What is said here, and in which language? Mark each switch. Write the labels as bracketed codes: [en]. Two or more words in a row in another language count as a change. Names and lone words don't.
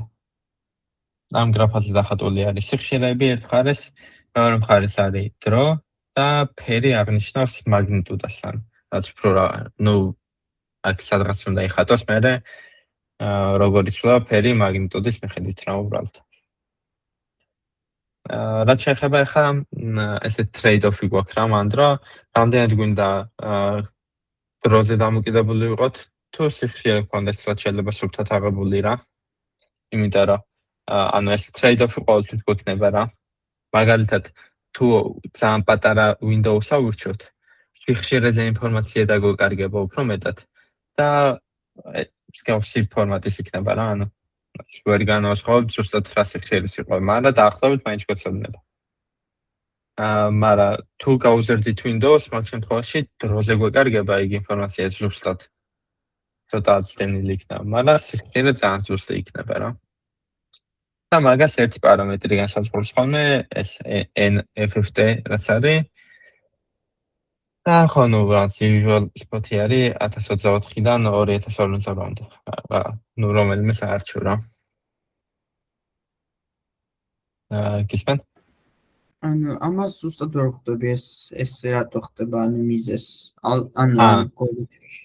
[ka] ამ გრაფაზე დახატული არის სიხშირეები ერთ მხარეს, მეორე მხარეს არის დრო და ფერი აღნიშნავს მაგნიტუდას. რაც უფრო ნუ აქ სადღაც უნდა იხატოს, მერე როგორ იცვლება ფერი მაგნიტუდის მიხედვით რა უბრალოდ. რაც შეეხება ახლა ესეთ trade-off-ი გვაქვს რა მანდ, რომ რამდენად გვინდა დროზე დამოკიდებული ვიყოთ, თუ სიხშირე გქონდეს, რაც შეიძლება სუფთად აღებული რა. იმიტომ რომ ანუ ეს trade-off-ი ყოველთვის გვექნება რა. მაგალითად, თუ ძალიან პატარა Windows-ს ავირჩიოთ, სიხშირეზე ინფორმაცია დაგვეკარგება უფრო მეტად და მსგავსი ფორმატის იქნება რა, ანუ ვერ განვასხვავებთ ზუსტად რა სიხშირეს იყო, მაგრამ დაახლოებით მაინც გვეცოდნება. მაგრამ თუ გავუზრდით Windows, მაგ შემთხვევაში დროზე გვეკარგება ეგ ინფორმაცია ზუსტად ცოტა აცდენილი იქნება, მაგრამ სიხშირე ძალიან ზუსტი იქნება რა. და მაგას ერთი პარამეტრი განსაზღვრავს ხოლმე ეს NFFT რაც არის. და ხო ნუ რაც [en] usual spot- [ka] ი არის 1024-დან 2052-მდე. ნუ რომელიმე საარჩევ რა. გისმენთ? ანუ ამას ზუსტად ვერ ხვდები ეს რატო ხდება ანუ მიზეს ან ალგორითმში.